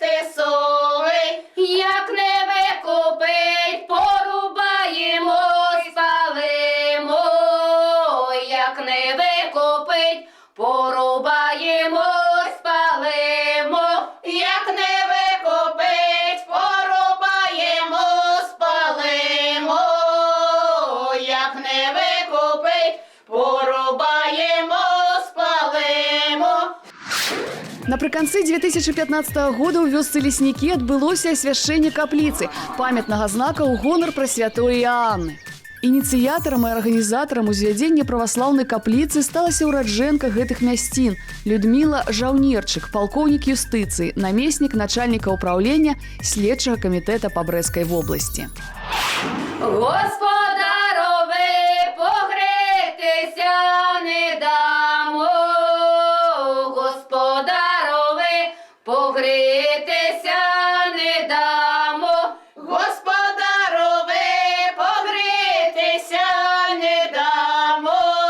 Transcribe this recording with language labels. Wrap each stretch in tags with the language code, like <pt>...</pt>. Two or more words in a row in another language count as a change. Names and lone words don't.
<uk>тисовий, як не викупить, порубаємо, спалимо, як не викупить, порубаємо, спалимо, як не викупить, порубаємо, спалимо, як не викупить, порубаємо, спалимо.</uk> <be>Напрыканцы 2015 года ў вёсцы леснікі адбылося асвяшчэнне капліцы, памятнага знака ў гонар Прасвятой Іанны. Ініцыятарам і арганізатарам узвядзення праваслаўнай капліцы сталася ўраджэнка гэтых мясцін Людміла Жаўнерчык, палкоўнік юстыцыі, намеснік начальніка ўпраўлення следчага камітэта па Брэскай вобласці.</be> <uk>Господарове, погрітися не дамо, господарове, погрітися не дамо, господарове, погрітися не дамо,</uk>